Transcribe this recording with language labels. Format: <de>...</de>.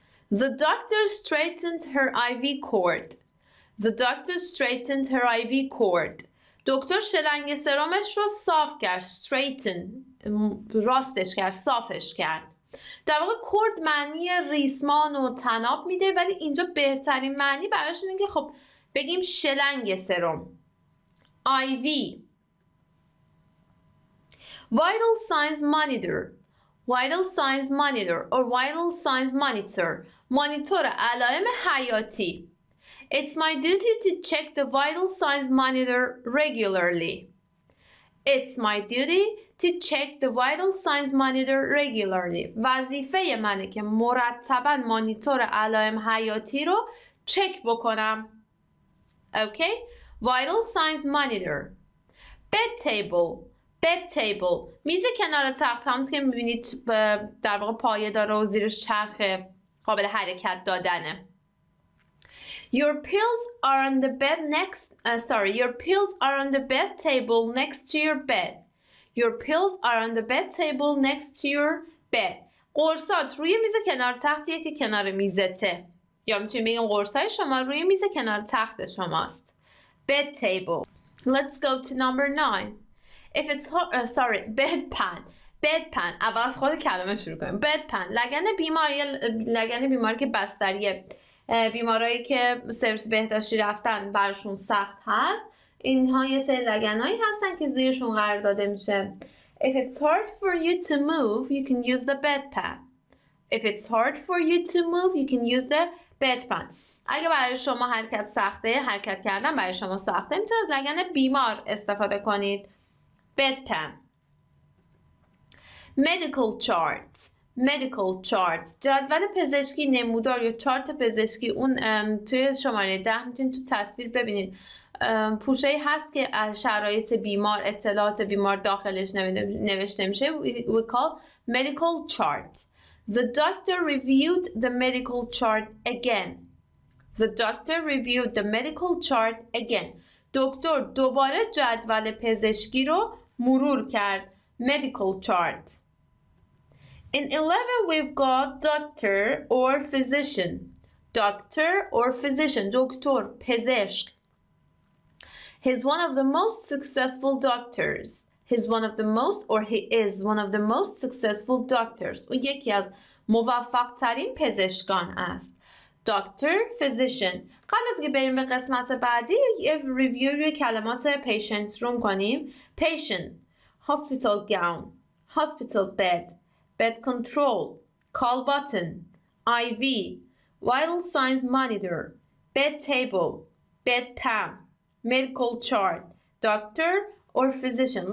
<en>The doctor straightened her IV cord. The doctor straightened her IV cord.</en> <fa>دکتر شلنگ سرمش رو صاف کرد. Straighten. راستش کرد. صافش کرد. در واقع کورد معنی ریسمان و تناب میده، ولی اینجا بهترین معنی براش اینه که خب بگیم شلنگ سرم.</fa> <en>IV. Vital signs monitor. Vital signs monitor or vital signs monitor.</en> <fa>مانیتور علائم حیاتی.</fa> <en>It's my duty to check the vital signs monitor regularly. It's my duty to check the vital signs monitor regularly.</en> <fa>وظیفه منه که مرتباً مانیتور علائم حیاتی رو چک بکنم.</fa> <en>Okay? Vital signs monitor. Bed table. Bed table.</en> <fa>میز کنار تخت، همونطور که میبینید در واقع پایه داره و زیرش چرخ قابل حرکت دادنه.</fa> <en>Your pills are on the bed Your pills are on the bed table next to your bed. Your pills are on the bed table next to your bed.</en> <fa>قرصات روی میز کنار تختیه که کنار میزته. یا میتونیم بگیم قرصای شما روی میز کنار تخت شماست.</fa> <en>Bed table. Let's go to number 9. If it's bedpan. Bedpan.</en> <fa>اول از خود کلمه شروع کنیم.</fa> <en>Bedpan.</en> <fa>لگن بیماری که بستریه. بیمارایی که سرویس بهداشتی رفتن براشون سخت هست اینها یه سری لگنایی هستن که زیرشون قرار داده میشه.</fa> <en>If it's hard for you to move, you can use the bedpan. If it's hard for you to move, you can use the bedpan.</en> <fa>اگه برای شما حرکت سخته، حرکت کردن برای شما سخته، میتونید از لگن بیمار استفاده کنید.</fa> <en>bedpan. medical chart. medical chart.</en> <fa>جدول پزشکی، نمودار یا چارت پزشکی. اون توی شماره 10 میتونید تو تصویر ببینید. پوشه‌ای هست که شرایط بیمار، اطلاعات بیمار داخلش نوشته میشه.</fa> <en>We call medical chart. The doctor reviewed the medical chart again. The doctor reviewed the medical chart again.</en> <fa>دکتر دوباره جدول پزشکی رو مرور کرد.</fa> <en>medical chart. In 11 we've got doctor or physician. Doctor or physician.</en> <fa>دکتر، پزشک.</fa> <en>He's one of the most successful doctors. He's one of the most, or he is one of the most successful doctors.</en> <fa>او یکی از موفق ترین پزشکان است.</fa> <en>Doctor, physician.</en> <fa>قبل از که بریم به قسمت بعدی یه ریویو روی کلمات patient روم کنیم.</fa> <en>Patient, hospital gown, hospital bed, bed control, call button, IV, vital signs monitor, bed table, bedpan, medical chart, doctor or physician.</en>